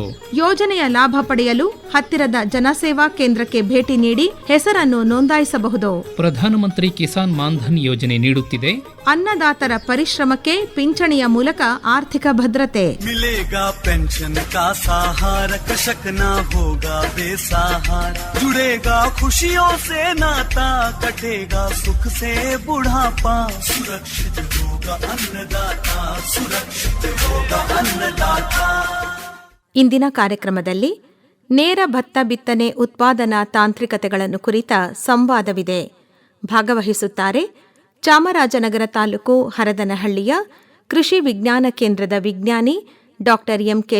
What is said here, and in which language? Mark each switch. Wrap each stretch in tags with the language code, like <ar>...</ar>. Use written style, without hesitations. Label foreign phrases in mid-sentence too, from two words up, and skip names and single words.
<kn>ಯೋಜನೆಯ ಲಾಭ ಪಡೆಯಲು ಹತ್ತಿರದ ಜನಸೇವಾ ಕೇಂದ್ರಕ್ಕೆ ಭೇಟಿ ನೀಡಿ ಹೆಸರನ್ನು ನೋಂದಾಯಿಸಬಹುದು. ಪ್ರಧಾನಮಂತ್ರಿ ಕಿಸಾನ್ ಮಾನ್ಧನ್ ಯೋಜನೆ ನೀಡುತ್ತಿದೆ ಅನ್ನದಾತರ ಪರಿಶ್ರಮಕ್ಕೆ ಪಿಂಚಣಿಯ ಮೂಲಕ ಆರ್ಥಿಕ ಭದ್ರತೆ.</kn> <hi>मिलेगा पेंशन का सहारा, कृषक ना होगा बेसहारा, जुड़ेगा खुशियों से नाता, कटेगा सुख से बुढ़ापा, सुरक्षित होगा अन्नदाता, सुरक्षित होगा अन्नदाता.</hi> <kn>ಇಂದಿನ ಕಾರ್ಯಕ್ರಮದಲ್ಲಿ ನೇರ ಭತ್ತ ಬಿತ್ತನೆ ಉತ್ಪಾದನಾ ತಾಂತ್ರಿಕತೆಗಳನ್ನು ಕುರಿತ ಸಂವಾದವಿದೆ. ಭಾಗವಹಿಸುತ್ತಾರೆ ಚಾಮರಾಜನಗರ ತಾಲೂಕು ಹರದನಹಳ್ಳಿಯ ಕೃಷಿ ವಿಜ್ಞಾನ ಕೇಂದ್ರದ ವಿಜ್ಞಾನಿ ಡಾಕ್ಟರ್ ಎಂ.ಕೆ.</kn>